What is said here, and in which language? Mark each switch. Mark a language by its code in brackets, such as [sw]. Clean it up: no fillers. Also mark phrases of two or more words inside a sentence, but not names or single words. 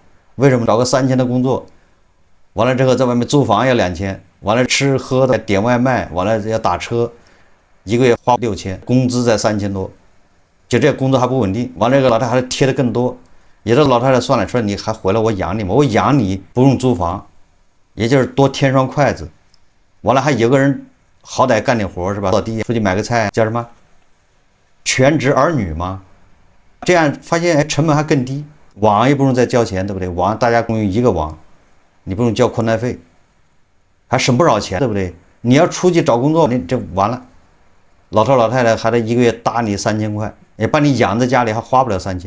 [zh] 為什麼？找個3000的工作，完了之後在外面租房要2000，完了吃喝的點外賣，完了要打車，一個月花6000，工資在3000多，就這工作還不穩定，完了這個老太太還貼的更多。有的老太太算了，說你還回來我養你嗎？我養你不用租房，也就是多添雙筷子。完了還有個人好歹幹點活是吧？掃地出去買個菜叫什麼？全職兒女嗎？這樣發現成本還更低，網也不用再交錢，對不對？網大家共用一個網，你不用交寬帶費，還省不少錢，對不對？你要出去找工作，你這完了，老頭老太太還得一個月搭你3000塊，也把你養在家裡還花不了3000。